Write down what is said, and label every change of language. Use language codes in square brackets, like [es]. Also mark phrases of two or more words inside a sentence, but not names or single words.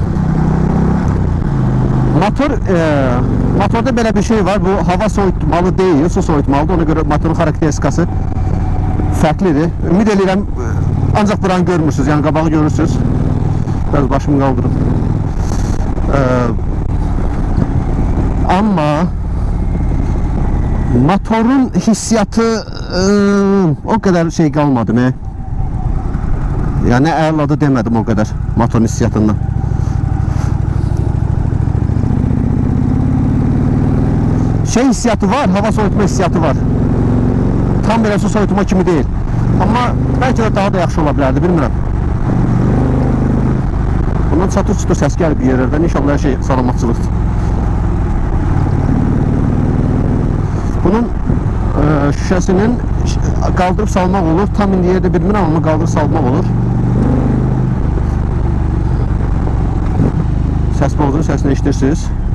[az] Motorda belə bir şey var. Bu hava soyutmalı değil, su soyutmalıdır. Ona göre motorun xarakteristikası fərqlidir. Ümid edirəm, ancaq buranı görmürsünüz, yəni qabağı görürsünüz. Biraz başımı qaldırın. Amma motorun hissiyatı o kadar şey qalmadı mı? Yani əladı demədim o kadar motorun hissiyatından. Şey hissiyatı var, hava soyutma hissiyatı var. Tam belə su soyutma kimi değil. Ama belki de daha da yaxşı ola bilərdi, bilmirəm. Bundan çatır-çatır səs gəlib bir yerlərdən. İnşallah her şey salamatçılıqdır. Bunun şüşəsinin qaldırıb salmaq olur. Tam indiyə də bilmirəm, amma qaldırıb salmaq olur. Səs bozunun səsini eşidirsiniz.